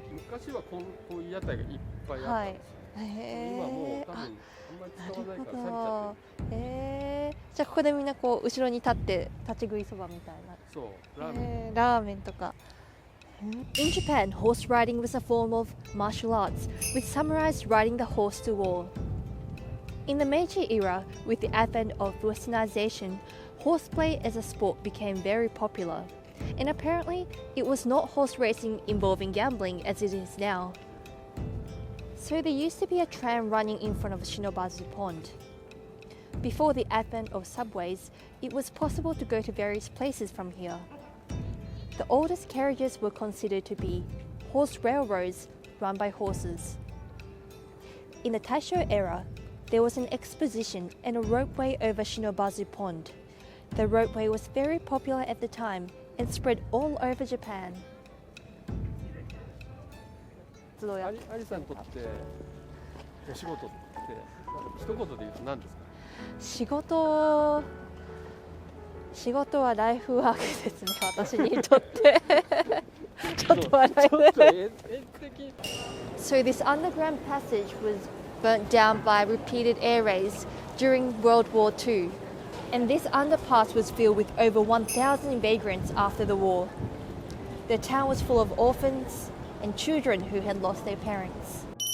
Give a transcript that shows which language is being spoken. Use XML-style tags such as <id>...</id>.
<ja>昔はこういう屋台がいっぱいあったんですよ。今もう多分あんまり使わないから去っちゃってる。じゃあここでみんなこう後ろに立って立ち食いそばみたいな。そう、ラーメンとか。</ja> <en>In Japan, horse riding was a form of martial arts, with samurais riding the horse to war. In the Meiji era, with the advent of westernization, horseplay as a sport became very popular. And apparently, it was not horse racing involving gambling as it is now. So there used to be a tram running in front of Shinobazu Pond. Before the advent of subways, it was possible to go to various places from here. The oldest carriages were considered to be horse railroads run by horses. In the Taisho era, there was an exposition and a ropeway over Shinobazu Pond. The ropeway was very popular at the time and spread all over Japan.</en> <ja>アリさんにとってお仕事って一言で言うと何ですか？仕事はライフワークですね、私にとって。ちょっと笑え。</ja> <en>So this underground passage was burnt down by repeated air raids during World War II. And this underpass was filled with over 1,000 vagrants after the war. The town was full of orphans and children who had lost their parents.</en>